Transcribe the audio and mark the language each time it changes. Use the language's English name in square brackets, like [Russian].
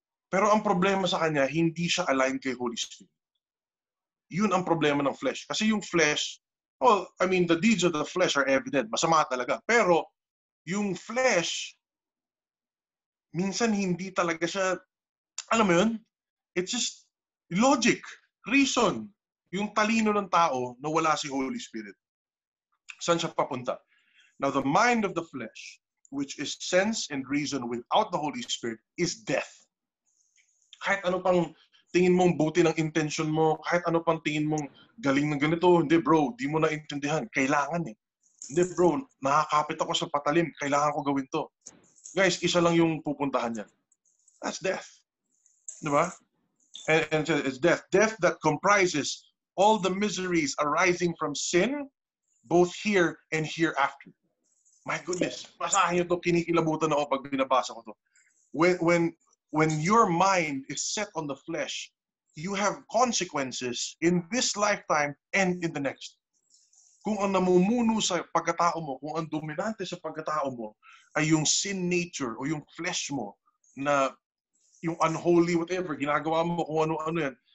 [Filipino] Pero ang problema sa kanya, hindi siya aligned kay Holy Spirit. Yun ang problema ng flesh. Kasi yung flesh, [English] well, I mean, the deeds of the flesh are evident. [Filipino] Masama talaga. Pero yung flesh, minsan hindi talaga siya, alam mo yun? [English] It's just logic, reason. [Filipino] Yung talino ng tao na wala si Holy Spirit. Saan siya papunta? [English] Now, the mind of the flesh, which is sense and reason without the Holy Spirit, is death. [Filipino] Kahit ano pang tingin mong buti ng intention mo, kahit ano pang tingin mong galing ng ganito, hindi bro, di mo naintindihan. Kailangan eh. Hindi bro, nakakapit ako sa patalim, kailangan ko gawin to. Guys, isa lang yung pupuntahan niyan. [English] That's death. [Filipino] Di ba? [English] And it's death. Death that comprises all the miseries arising from sin, both here and hereafter. My goodness, [Filipino] basahin nyo to, kinikilabutan ako pag binabasa ko to. [English] When your mind is set on the flesh, you have consequences in this lifetime and in the next. [Filipino] Kung ang namumuno sa pagkatao mo, kung ang dominante sa pagkatao mo ay yung sin nature o yung flesh mo na yung unholy whatever, ginagawa mo kung ano-ano yan.